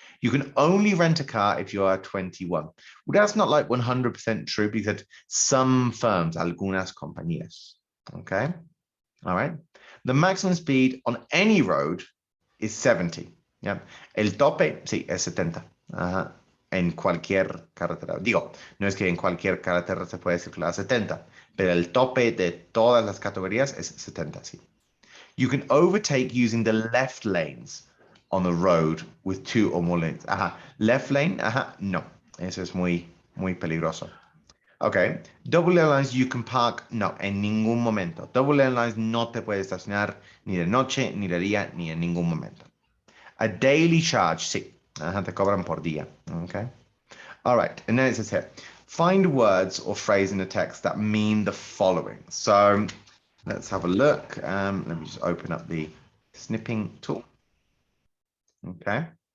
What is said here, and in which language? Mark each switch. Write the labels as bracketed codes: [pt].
[en] You can only rent a car if you are 21. Well, that's not like 100% true because some firms, [es] algunas compañías, [en] okay? All right. The maximum speed on any road is 70. [es] Yeah. El tope, sí, es 70. En cualquier carretera. Digo, no es que en cualquier carretera se puede circular a 70, pero el tope de todas las categorías es 70, sí. [en] You can overtake using the left lanes on the road with 2 or more lanes. Left lane, no. [es] Eso es muy, muy peligroso. Okay. [en] Double lane lines you can park, [es] no, en ningún momento. [en] Double lane lines [es] no te puedes estacionar ni de noche, ni de día, ni en ningún momento. [en] A daily charge, [es] sí. Te cobran por día. [en] Okay. All right. And then it says here, find words or phrases in the text that mean the following. So let's have a look. Let me just open up the snipping tool. Okay.